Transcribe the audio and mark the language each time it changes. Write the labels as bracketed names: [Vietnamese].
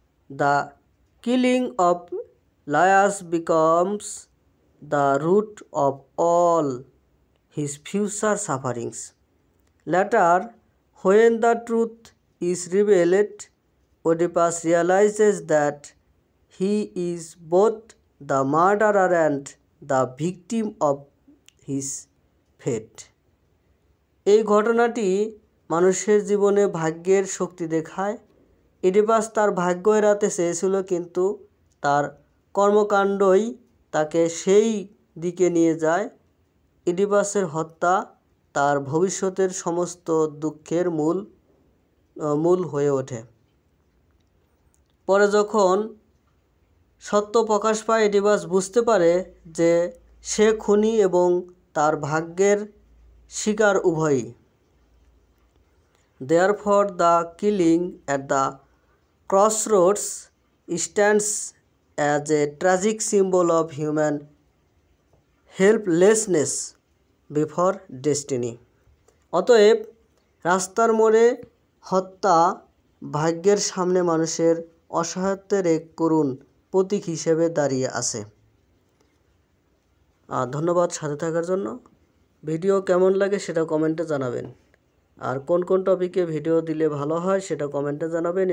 [English] The killing of Laius becomes the root of all his future sufferings. Later, when the truth is revealed, Oedipus realizes that he is both the murderer and the victim of his fate. [Bangla] এই ঘটনাটি মানুষের জীবনে ভাগ্যের শক্তি দেখায়। Oedipus তার ভাগ্য এড়াতে চেয়েছিল, কিন্তু তার কর্মকাণ্ডই তাকে সেই দিকে নিয়ে যায়। ইডিপাসের হত্যা তার ভবিষ্যতের সমস্ত দুঃখের মূল হয়ে ওঠে। পরে যখন সত্য প্রকাশ পায়, ইডিপাস বুঝতে পারে যে সে খুনি এবং তার ভাগ্যের শিকার উভয়ই। [English] Therefore, the killing at the crossroads stands as a tragic symbol of human helplessness before destiny. [Bangla] অতএব রাস্তার মোড়ে হত্যা ভাগ্যের সামনে মানুষের অসহায়ত্বের এক করুণ প্রতীক হিসেবে দাঁড়িয়ে আছে। ধন্যবাদ সাথে থাকার জন্য। ভিডিও কেমন লাগে সেটা কমেন্টে জানাবেন, আর কোন কোন টপিকে ভিডিও দিলে ভালো হয় সেটা কমেন্টে জানাবেন।